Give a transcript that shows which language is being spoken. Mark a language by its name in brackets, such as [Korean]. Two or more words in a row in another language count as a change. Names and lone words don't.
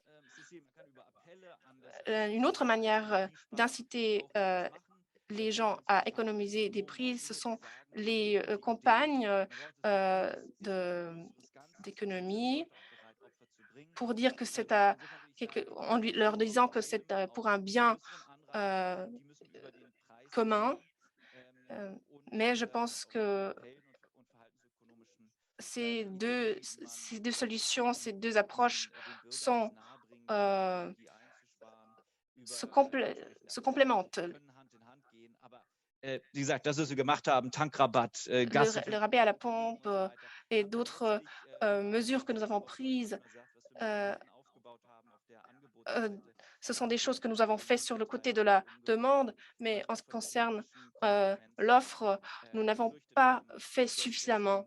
[French] Une autre manière d'inciter les gens à économiser des prix, ce sont les campagnes d'économie pour dire que c'est en leur disant que c'est pour un bien commun. Mais je pense que ces deux solutions, ces deux approches se complémentent. [German] Wie gesagt, das, was wir gemacht haben, Tankrabatt, Gas. [French] Le rabais à la pompe et d'autres mesures que nous avons prises, ce sont des choses que nous avons faites sur le côté de la demande, mais en ce qui concerne l'offre, nous n'avons pas fait suffisamment.